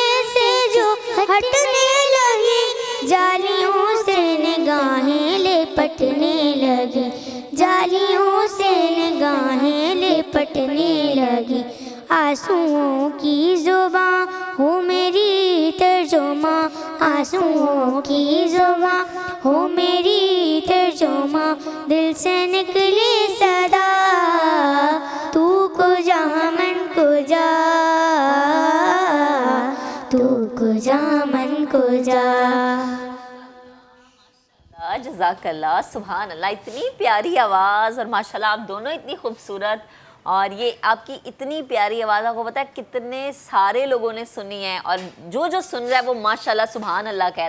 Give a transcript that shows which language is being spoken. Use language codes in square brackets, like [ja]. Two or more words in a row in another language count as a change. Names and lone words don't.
[ur] سے جو ہٹنے لگی جالیوں سے نگاہیں لپٹنے لگی جالیوں سے نگاہیں لپٹنے لگی آنسوؤں کی زباں ہو میری ترجمہ آنسوؤں کی زباں ہو میری ترجمہ دل سے نکلی صدا [fa] تو کجا من کجا تو کجا من کجا [ar] جزاک اللہ، سبحان اللہ، [ur] اتنی پیاری آواز، اور ماشاءاللہ آپ دونوں اتنی خوبصورت، اور یہ آپ کی اتنی پیاری آواز آپ کو پتہ ہے کتنے سارے لوگوں نے سنی ہے، اور جو سن رہا ہے وہ [ar] ماشاءاللہ سبحان اللہ [ur] کہہ رہا ہے۔